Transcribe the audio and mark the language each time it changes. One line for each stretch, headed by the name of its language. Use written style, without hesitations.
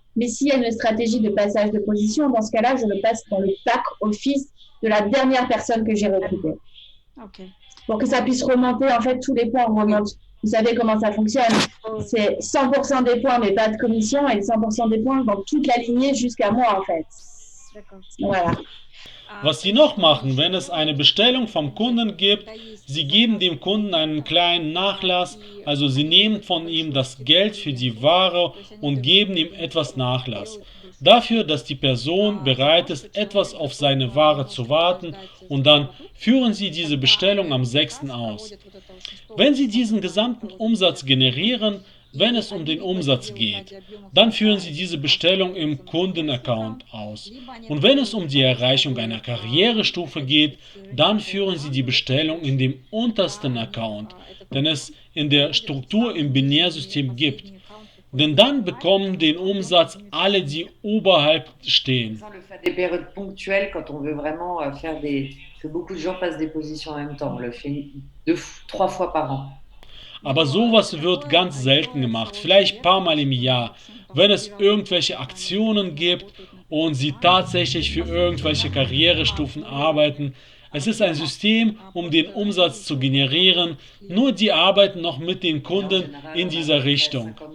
French: Mais s'il y a une stratégie de passage de position, dans ce cas-là, je le passe dans le pack office de la dernière personne que j'ai recrutée. Okay. Pour que ça puisse remonter, en fait, tous les points remontent. Vous savez comment ça fonctionne. C'est 100% des points, mais pas de commission, et 100% des points dans toute la lignée jusqu'à moi, en fait. Voilà.
German: Was sie noch machen, wenn es eine Bestellung vom Kunden gibt, sie geben dem Kunden einen kleinen Nachlass, also sie nehmen von ihm das Geld für die Ware und geben ihm etwas Nachlass. Dafür, dass die Person bereit ist, etwas auf seine Ware zu warten, und dann führen sie diese Bestellung am 6. aus. Wenn sie diesen gesamten Umsatz generieren, wenn es um den Umsatz geht, dann führen Sie diese Bestellung im Kundenaccount aus. Und wenn es um die Erreichung einer Karrierestufe geht, dann führen Sie die Bestellung in dem untersten Account, den es in der Struktur im Binärsystem gibt. Denn dann bekommen den Umsatz alle, die oberhalb stehen.
French: Le fait des périodes ponctuelles, quand on veut vraiment faire que beaucoup de gens passent des positions en même temps. On le fait 3 fois par an.
German: Aber sowas wird ganz selten gemacht, vielleicht ein paar Mal im Jahr, wenn es irgendwelche Aktionen gibt und sie tatsächlich für irgendwelche Karrierestufen arbeiten. Es ist ein System, um den Umsatz zu generieren, nur die arbeiten noch mit den Kunden in dieser Richtung.